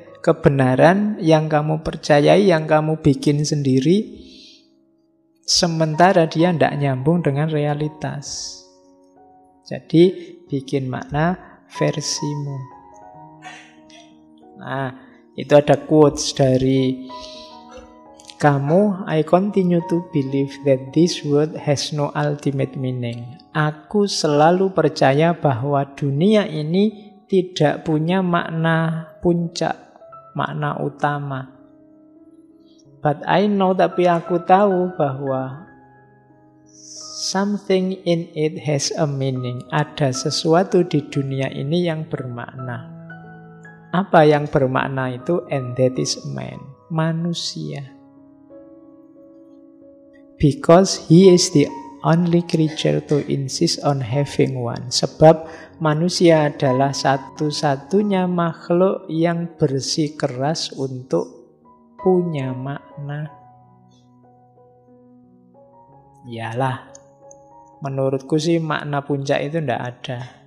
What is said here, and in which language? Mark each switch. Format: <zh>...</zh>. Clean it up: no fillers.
<id>kebenaran yang kamu percayai, yang kamu bikin sendiri, sementara dia tidak nyambung dengan realitas. Jadi bikin makna versimu. Nah, itu ada quotes dari kamu.</id> <en>I continue to believe that this world has no ultimate meaning.</en> <id>Aku selalu percaya bahwa dunia ini tidak punya makna puncak, makna utama.</id> <en>But I know,</en> <id>tapi aku tahu bahwa</id> <en>something in it has a meaning.</en> <id>Ada sesuatu di dunia ini yang bermakna. Apa yang bermakna itu?</id> <en>And that is man,</en> <id>manusia.</id> <en>Because he is the only creature to insist on having one.</en> <id>Sebab manusia adalah satu-satunya makhluk yang bersikeras untuk punya makna. Iyalah, menurutku sih makna puncak itu tidak ada.</id>